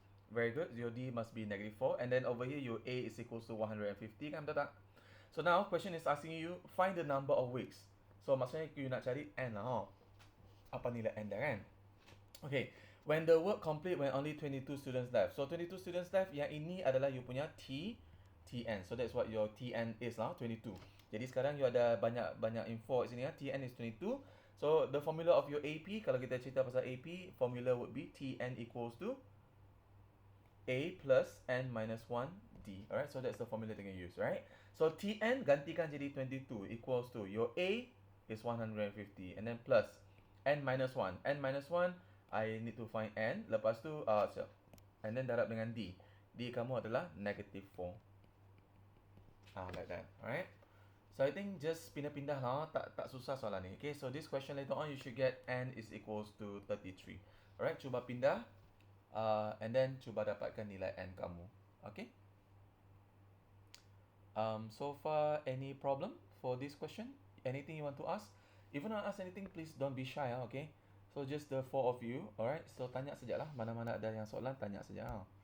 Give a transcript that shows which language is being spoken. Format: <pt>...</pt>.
<en>Very good. Your D must be -4 and then over here your A is equals to 150 kan,</en> <ms>betul tak?</ms> <en>So now question is asking you find the number of weeks.</en> <ms>So maksudnya you nak cari N lah. Apa nilai N dia kan?</ms> <en>Okay. When the work complete when only 22 students left. So 22 students left,</en> <ms>yang ini adalah you punya TN.</ms> <en>So that's what your TN is lah, 22.</en> <ms>Jadi sekarang you ada banyak info kat sini ya.</ms> <en>TN is 22. So the formula of your AP,</en> <ms>kalau kita cerita pasal AP,</ms> <en>formula would be TN equals to A plus N minus 1D. Alright, so that's the formula that you can use, right? So TN</en> <ms>gantikan jadi</ms> <en>22 equals to your A is 150 and then plus N minus 1. N minus 1, I need to find N.</en> <ms>Lepas tu,</ms> <en>and then</en> <ms>darab dengan</ms> <en>D.</en> <ms>D kamu adalah</ms> <en>negative 4. Like that. Alright. So I think just</en> <ms>pindah-pindah lah, tak susah soalan ni.</ms> <en>Okay, so this question later on you should get n is equals to 33.</en> <ms>Alright, cuba pindah and then cuba dapatkan nilai n kamu. Okay.</ms> <en>So far any problem for this question? Anything you want to ask? If you want to ask anything, please don't be shy, okay? So just the four of you, alright?</en> <ms>So tanya sajalah, mana-mana ada yang soalan tanya saja.</ms>